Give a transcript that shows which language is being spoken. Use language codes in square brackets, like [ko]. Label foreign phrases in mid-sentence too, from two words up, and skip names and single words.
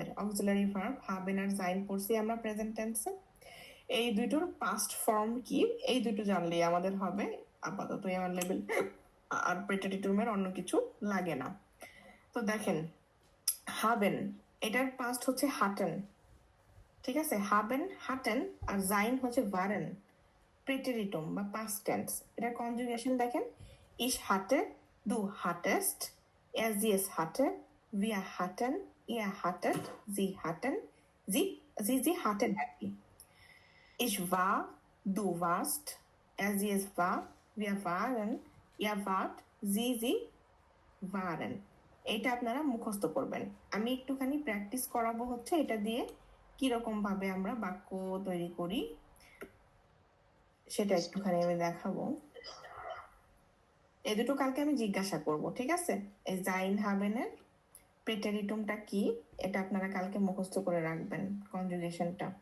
[en] auxiliary verb [bn] হাবেন আর জাইন পড়ছি আমরা [en] present tense, [bn] এই দুটোর [en] past form [bn] কি এই দুটো জানলেই আমাদের হবে, আপাতত আমার লেভেল, আর প্রেটেরিটুমের অন্য কিছু লাগে না। তো দেখেন, হাবেন এটার পাস্ট হচ্ছে হাটেন, ঠিক আছে, [de] haben hatten, [bn] আর জাইন হচ্ছে ভারেন, প্রেটেরিটুম বা [en] past tense. [bn] এটার কনজুগেশন দেখেন, [de] ich hatte, du hattest, er sie es hatte, wir hatten, ihr hattet, sie hatten, sie hatten [bn] আর কি। [de] Ich war, du warst, er sie es war, wir waren, ihr wart, sie waren। [bn] এটা আপনারা মুখস্থ করবেন, আমি একটুখানি প্র্যাকটিস করাবো হচ্ছে এটা দিয়ে কিরকম ভাবে আমরা বাক্য তৈরি করি সেটা একটুখানি আমি দেখাবো। এই দুটো কালকে আমি জিজ্ঞাসা করব, ঠিক আছে। এই [de] sein haben [bn] প্রেটেরিটুমটা কি এটা আপনারা কালকে মুখস্থ করে রাখবেন, কনজুগেশনটা।